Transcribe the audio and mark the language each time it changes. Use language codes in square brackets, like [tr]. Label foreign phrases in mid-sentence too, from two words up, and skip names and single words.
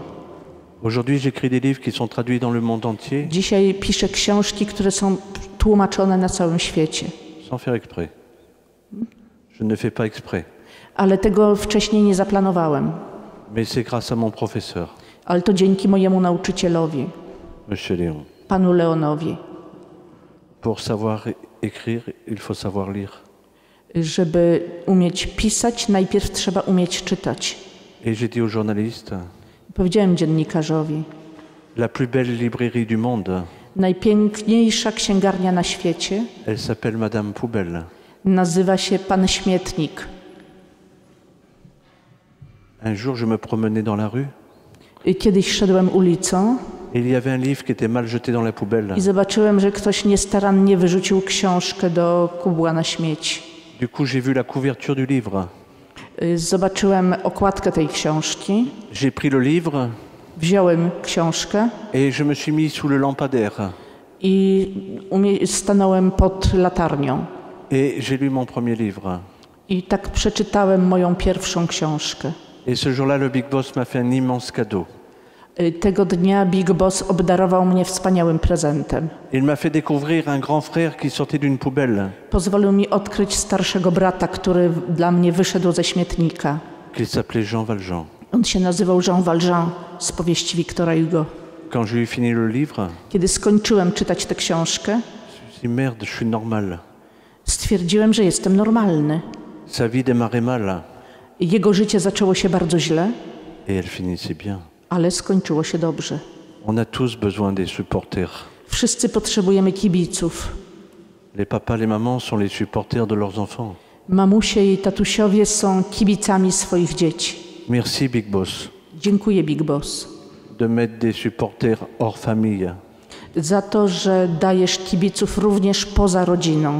[fr] Aujourd'hui, j'écris des livres qui sont traduits dans le monde entier [pl] Dzisiaj piszę książki, które są tłumaczone na całym świecie. [fr] sans faire exprès. Je ne fais pas exprès, [pl] Ale tego wcześniej nie zaplanowałem. [fr] mais c'est grâce à mon professeur, [pl] Ale to dzięki mojemu nauczycielowi, [fr] Monsieur Léon. [pl] panu Leonowi. [fr] Pour savoir écrire, il faut savoir lire. [pl] Żeby umieć pisać, najpierw trzeba umieć czytać. [fr] Et j'ai dit aux journalistes, [pl] Powiedziałem dziennikarzowi, [fr] la plus belle librairie du monde, [pl] najpiękniejsza księgarnia na świecie [fr] elle s'appelle Madame Poubelle. [pl] nazywa się Pan Śmietnik. [fr] Un jour, je me promenais dans la rue [pl] Kiedyś szedłem ulicą [fr] et il y avait un livre qui était mal jeté dans la poubelle. [pl] i zobaczyłem, że ktoś niestarannie wyrzucił książkę do kubła na śmieci. [fr] Du coup, j'ai vu la couverture du livre. [pl] Zobaczyłem okładkę tej książki, [fr] J'ai pris le livre [pl] wziąłem książkę [fr] et je me suis mis sous le lampadaire. [pl] i stanąłem pod latarnią. [fr] Et j'ai lu mon premier livre. [pl] I tak przeczytałem moją pierwszą książkę. [fr] Et ce jour-là, le Big Boss m'a fait un immense cadeau. [pl] Tego dnia Big Boss obdarował mnie wspaniałym prezentem. [fr] Il m'a fait découvrir un grand frère qui sortait d'une poubelle, [pl] Pozwolił mi odkryć starszego brata, który dla mnie wyszedł ze śmietnika. [fr] qu'il s'appelait Jean Valjean. [pl] On się nazywał Jean Valjean z powieści Victora Hugo. [fr] Quand j'ai eu fini le livre, [pl] Kiedy skończyłem czytać tę książkę, [fr] je me suis dit, merde, je suis normal. [pl] stwierdziłem, że jestem normalny. [fr] Sa vie démarrait mal [pl] Jego życie zaczęło się bardzo źle, [fr] et elle finissait bien. [pl] ale skończyło się dobrze. [fr] On a tous besoin des supporters. [pl] Wszyscy potrzebujemy kibiców. [fr] Les papas, les mamans sont les supporters de leurs enfants. [pl] Mamusie i tatusiowie są kibicami swoich dzieci. [fr] Merci Big Boss [pl] Dziękuję Big Boss [fr] de mettre des supporters hors famille. [pl] za to, że dajesz kibiców również poza rodziną.